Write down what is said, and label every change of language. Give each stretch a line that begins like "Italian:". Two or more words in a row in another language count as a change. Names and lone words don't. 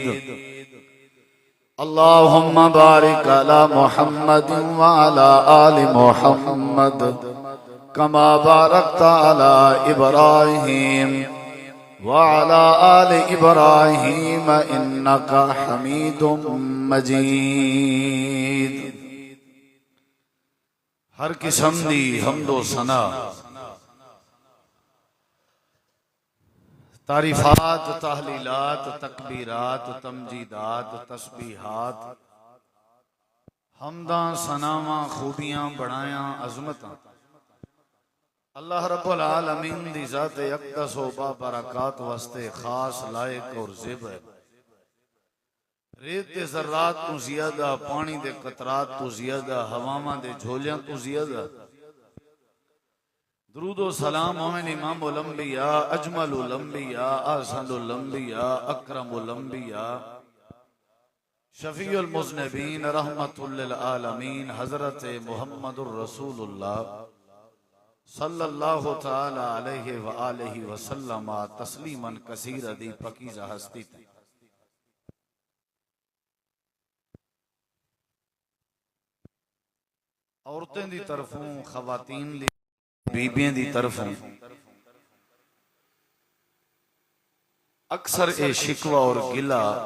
Arabic: اللهم بارك على محمد وعلى آل محمد كما باركت على إبراهيم وعلى آل إبراهيم إنك حميد مجيد.
Punjabi: ہر قسم دی حمد و ثنا، تعریفات، تہلیلات، تکبیرات، تمجیدات، تسبیحات، حمدا، ثناوا، خوبیاں، بڑایا، عظمتاں اللہ
Arabic: رب العالمین
Punjabi: دی ذات اقدس و بابرکات واسطے خاص لائق اور زیب ہے. ریت دے ذرات تو زیادہ، پانی دے قطرات تو زیادہ، ہواواں دے جھولیاں تو زیادہ درود و سلام مومن
Arabic: إمام الأنبياء، أجمل الأنبياء، أحسن الأنبياء، أكرم الأنبياء، شفيع المذنبين، رحمة للعالمين حضرت محمد رسول الله صلى الله تعالى عليه وعلى آله وسلم تسليما كثيرا
Punjabi: دی پاکیزہ ہستی تھی. عورتیں دی طرفوں، خواتین دی، بیبیاں دی طرفوں اکثر اے شکوہ اور گلہ